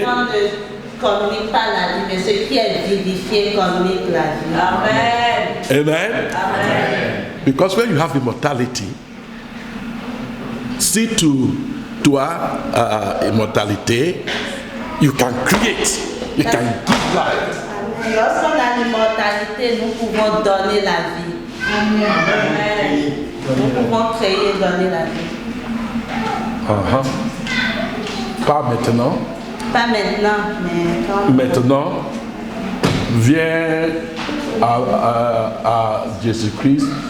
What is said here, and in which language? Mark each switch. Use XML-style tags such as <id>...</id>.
<fr>ne communique pas la vie, mais ce qui est vivifié communique la vie. Amen. Amen. Amen.</fr> <en>Because when you have immortality, see to our immortality, you can create, you can give life.</en> <fr>Lorsqu'on a l'immortalité, nous pouvons donner la vie. Amen. Nous pouvons créer et donner la vie. Pas maintenant. Pas maintenant, mais quand Maintenant, viens à Jésus-Christ.</fr>